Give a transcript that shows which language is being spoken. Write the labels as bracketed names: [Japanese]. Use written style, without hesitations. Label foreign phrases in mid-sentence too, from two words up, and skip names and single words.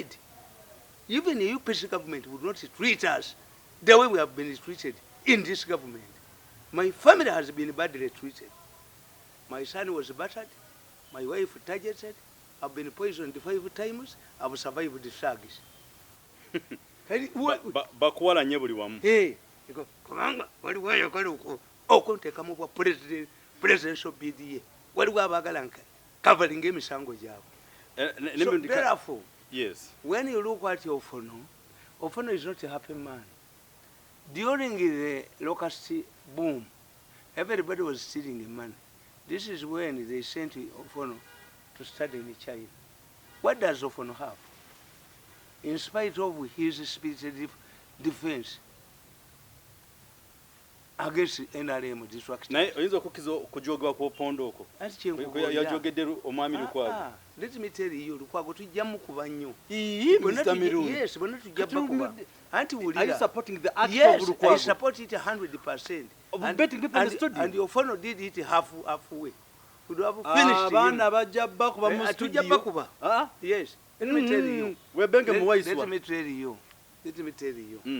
[English] Even the UPC government would not treat us the way we have been treated in this government. My family has been badly treated. My son was battered. My wife targeted. I've been poisoned 5 times. I've survived the shags. [Ganda] Bakuwala nnyo buli wamu. Kubanga waliwo ayagala okuntekamu bwa [English] presidential bid [Ganda] ye. Waliwo abaagala covering emisango gyabwe. [English] So therefore, yes, when you look at Ofono is not a happy man. During the locust boom, everybody was stealing the money. This is when they sent Ofono to study in China. What does Ofono have? In spite of his spirited defense against NRM destruction. [Ganda] Naye oyinza okujoga ku Opondo okwo. Yajogedde omwami Lukwago. [English] Let me tell you, [Ganda] Lukwago tujjamu kuba nnyo. [English] Mr. Mirundi. [Ganda] Yes, bonna tujja kuba. [English] Are you supporting the act yes, of Lukwago? I support it 100%. Betting people in the studio. And the Ofono did it halfway. Could have finished him. Yes. Let me tell you. Let me tell you.